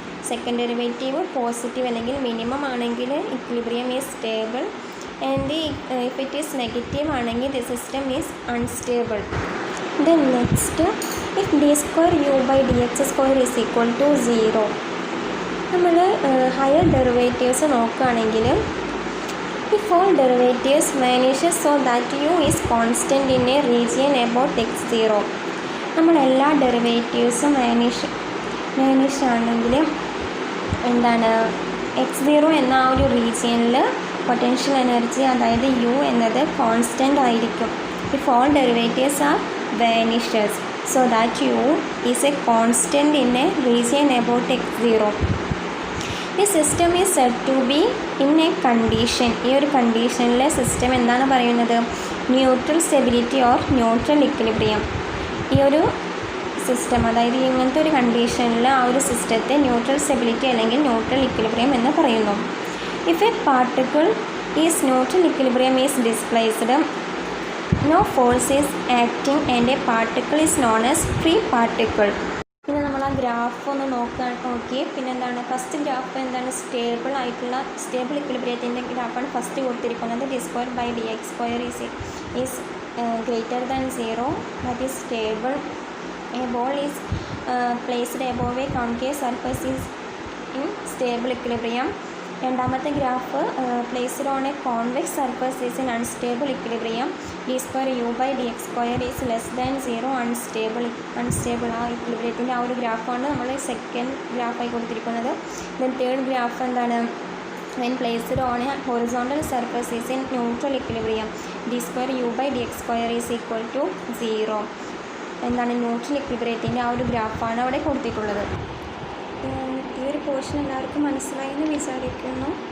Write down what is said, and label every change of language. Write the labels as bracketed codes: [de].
[en] Second derivative positive അല്ലെങ്കിൽ minimum ആണെങ്കിൽ equilibrium is stable. And if it is negative ആണെങ്കിൽ the system is unstable. Then next, if d² u by dx² is equal to 0. [ml] നമ്മൾ higher derivatives നോക്കുകയാണെങ്കിൽ [en] if all derivatives vanishes so that u is constant in a region about x0. [ml] നമ്മൾ എല്ലാ ഡെറിവേറ്റീവ്സും vanish ആണെങ്കിൽ എന്താണ്? x0 എന്ന ആ ഒരു റീജിയനിൽ പൊട്ടൻഷ്യൽ എനർജി, അതായത് u എന്നത് കോൺസ്റ്റൻ്റ് ആയിരിക്കും. [en] if all derivatives are vanishes so that u is a constant in a region about x0. ഈ system is said to be in a condition. [ml] ഈ ഒരു കണ്ടീഷനിലെ സിസ്റ്റം എന്താണ് പറയുന്നത്? Neutral stability or neutral equilibrium. ഈ ഒരു system, അതായത് ഇങ്ങനത്തെ ഒരു കണ്ടീഷനിൽ ആ ഒരു സിസ്റ്റത്തെ ന്യൂട്രൽ സ്റ്റെബിലിറ്റി അല്ലെങ്കിൽ ന്യൂട്രൽ ഇക്വിലിബ്രിയം എന്ന് പറയുന്നു. [en] If a particle is neutral equilibrium is displaced, no force is acting and a particle is known as free particle. [ml] പിന്നെ നമ്മൾ ആ ഗ്രാഫ് ഒന്ന് നോക്കി. പിന്നെ എന്താണ്? ഫസ്റ്റ് ഗ്രാഫ് എന്താണ്? സ്റ്റേബിൾ ഇക്വിലിബ്രിയത്തിൻ്റെ ഗ്രാഫാണ് ഫസ്റ്റ് കൊടുത്തിരിക്കുന്നത്. [en] d² by dx² is greater than 0, that is stable. A ball is placed above a concave surface is in stable equilibrium. രണ്ടാമത്തെ graph placed on a convex surface is in unstable equilibrium d square u by d x square is less than 0 unstable [ml] ആ ഇക്വിലിബ്രിയത്തിൻ്റെ ആ ഒരു ഗ്രാഫാണ് നമ്മൾ second ഗ്രാഫായി കൊടുത്തിരിക്കുന്നത്. Then third graph എന്താണ്? [en] when placed on a horizontal surface is in neutral equilibrium d square u by dx square is equal to 0. [ml] എന്താണ് neutral ഇക്വിലിബ്രിയത്തിൻ്റെ ആ ഒരു ഗ്രാഫാണ് അവിടെ കൊടുത്തിട്ടുള്ളത്. ഈ ഒരു പോർഷൻ എല്ലാവർക്കും മനസ്സിലായി എന്ന് വിചാരിക്കുന്നു.